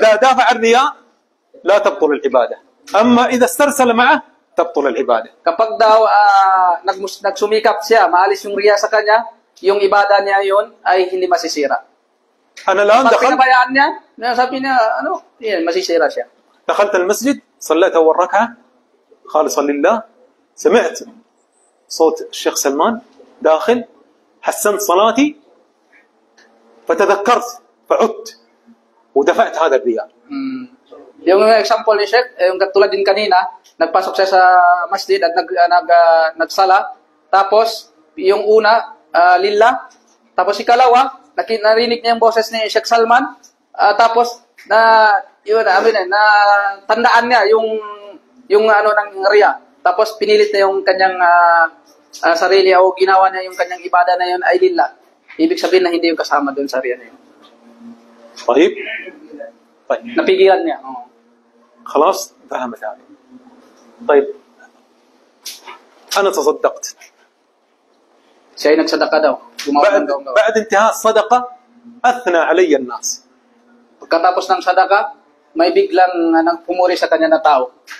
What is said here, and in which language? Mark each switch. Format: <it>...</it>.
<ar>إذا دافع الرياء لا تبطل العبادة، أما إذا استرسل معه تبطل العبادة.</ar> <tl>Kapag daw nagsumikap siya, maalis yung riya sa kanya, yung ibada niya yun ay hindi masisira.</tl> <ar>أنا الآن</ar> <tl>Pag</tl> <ar>دخلت</ar> <tl>pinabayaan niya, sabi niya, yan, masisira siya.</tl> <ar>دخلت المسجد صليت أول ركعة خالصا لله، سمعت صوت الشيخ سلمان داخل، حسنت صلاتي فتذكرت فعدت ودفعت هذا الرياء.</ar> <tl>Yung example ni Sheikh, yung katulad din kanina, nagpasok siya sa masjid at nagsala, tapos yung una, lillah, tapos ikalawa, narinig niya yung boses ni Sheikh Salman, tapos tandaan niya yung ano ng riya. Tapos pinilit na yung kanyang sarili o ginawa niya yung kanyang ibada na yun ay lillah. Ibig sabihin na hindi yung kasama doon sa riya na yun.</tl> <ar>طيب طيب</ar> <tl>Napigilan niya.</tl> <ar>خلاص فهمت هذه. طيب أنا تصدقت</ar> <tl>Siya ay nagsadaka daw.</tl> <ar>بعد انتهاء الصدقة أثنى علي الناس.</ar> <tl>Pagkatapos ng sadaka, may biglang pumuri sa kanya na tao.</tl>